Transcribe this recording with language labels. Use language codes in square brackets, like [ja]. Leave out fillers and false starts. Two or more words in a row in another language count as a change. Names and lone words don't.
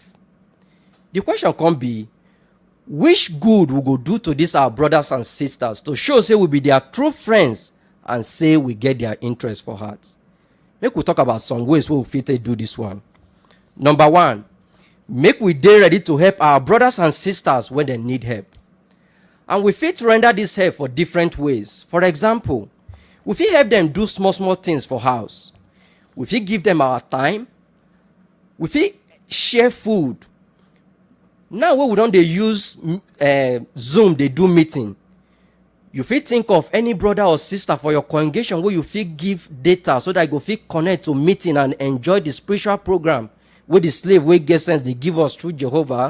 [pcm] The question can be, which good we go do to these our brothers and sisters to show say we be their true friends and say we get their interest for heart? Make we talk about some ways we fit do this one. Number one, make we dey ready to help our brothers and sisters when they need help. And we fit render this help for different ways. For example, we fit help them do small things for house. We fit give them our time. We fit share food. Now when we don't dey use Zoom, they do meeting. You fit think of any brother or sister for your congregation where you fit give data so that you go fit connect to meeting and enjoy the spiritual program where the slave wey get sense they give us through Jehovah.